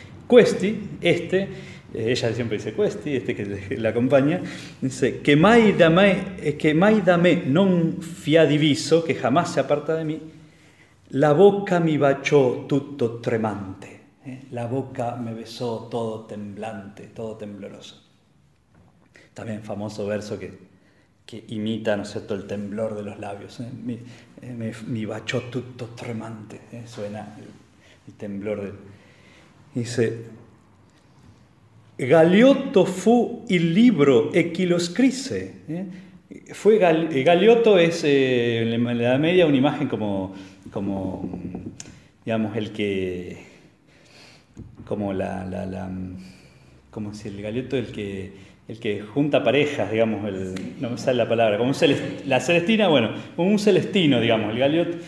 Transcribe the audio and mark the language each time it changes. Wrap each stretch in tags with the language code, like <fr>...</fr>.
<es>ella siempre dice</es> <it>questi,</it> <es>este que la acompaña, dice</es> <it>che mai da me non fia diviso,</it> <es>que jamás se aparta de mí,</es> <it>la boca mi bachó tutto tremante,</it> <es>la boca me besó todo temblante, todo tembloroso. También famoso verso que imita, ¿no es cierto?, el temblor de los labios,</es> <it>mi bachó tutto tremante,</it> <es>suena el temblor de...</es> <it>Dice, Galeotto fu il libro e chi lo scrisse.</it> <es>Galeotto es en la Edad Media una imagen como digamos el que como la como si el Galeotto el que junta parejas, digamos, no me sale la palabra, como un celestino, digamos, el Galeotto.</es>